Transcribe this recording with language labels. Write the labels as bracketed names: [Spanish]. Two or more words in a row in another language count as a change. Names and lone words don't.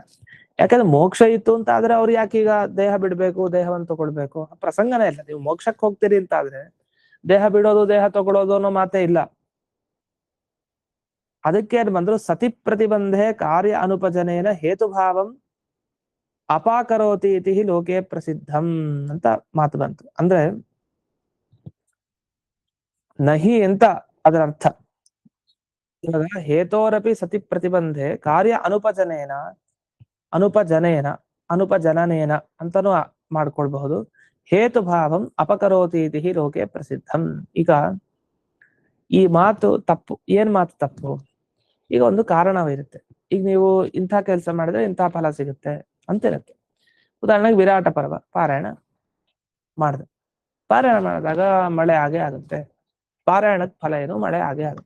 [Kannada] ಯಾಕಂದ್ರೆ ಮೋಕ್ಷ ಇತ್ತು ಅಂತ ಆದ್ರೆ ಅವ್ರು ಯಾಕೀಗ ದೇಹ ಬಿಡ್ಬೇಕು, ದೇಹವನ್ನು ತಗೊಳ್ಬೇಕು? ಪ್ರಸಂಗನೇ ಇಲ್ಲ. ನೀವು ಮೋಕ್ಷಕ್ಕೆ ಹೋಗ್ತೀರಿ ಅಂತ ಆದ್ರೆ ದೇಹ ಬಿಡೋದು ದೇಹ ತಗೊಳ್ಳೋದು ಅನ್ನೋ ಮಾತೇ ಇಲ್ಲ. ಅದಕ್ಕೆ ಬಂದ್ರು [Sanskrit] सति प्रतिबन्धे कार्य अनुपजनेन हेतुभावं अपाकरोति इति लोके प्रसिद्धं [Kannada] ಅಂತ ಮಾತು ಬಂತು. ಅಂದ್ರೆ ನಹಿ ಅಂತ ಅದರ ಅರ್ಥ. [Sanskrit] ಇವಾಗ हेतोरपि सति प्रतिबन्धे कार्य अनुपजनेन [Kannada] ಅಂತಾನು ಮಾಡ್ಕೊಳ್ಬಹುದು. [Sanskrit] हेतुभावं अपकरोति इति लोके प्रसिद्धं. [Kannada] ಈಗ ಈ ಮಾತು ತಪ್ಪು. ಏನ್ ಮಾತು ತಪ್ಪು? ಈಗ ಒಂದು ಕಾರಣವಿರುತ್ತೆ. ಈಗ ನೀವು ಇಂಥ ಕೆಲಸ ಮಾಡಿದ್ರೆ ಇಂಥ ಫಲ ಸಿಗುತ್ತೆ ಅಂತ ಇರುತ್ತೆ. ಉದಾಹರಣೆಗೆ ವಿರಾಟ ಪರ್ವ ಪಾರಾಯಣ ಮಾಡಿದೆ. ಪಾರಾಯಣ ಮಾಡಿದಾಗ ಮಳೆ ಆಗೇ ಆಗುತ್ತೆ. ಪಾರಾಯಣದ ಫಲ ಏನು? ಮಳೆ ಆಗೇ ಆಗುತ್ತೆ.